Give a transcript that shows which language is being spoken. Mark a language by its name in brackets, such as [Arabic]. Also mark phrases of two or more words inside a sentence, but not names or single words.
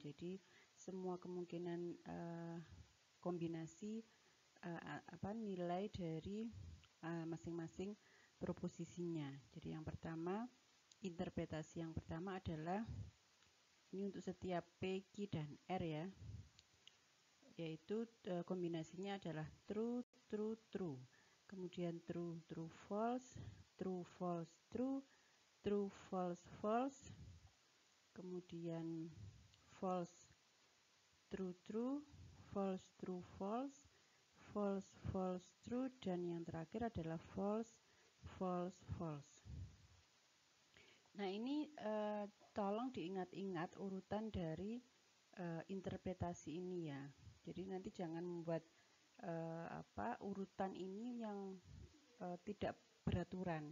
[Indonesian] Jadi semua kemungkinan kombinasi nilai dari masing-masing proposisinya. Jadi yang pertama, interpretasi yang pertama adalah ini untuk setiap P, Q, dan R ya, yaitu kombinasinya adalah [English] true, true, true. Kemudian true, true, false, true, false, true, true, false, false. Kemudian false, true, true, false, true, false, false, false, true, [Indonesian] dan yang terakhir adalah [English] false, false, false. [Indonesian] Nah, ini tolong diingat-ingat urutan dari interpretasi ini ya. Jadi nanti jangan membuat urutan ini yang tidak beraturan.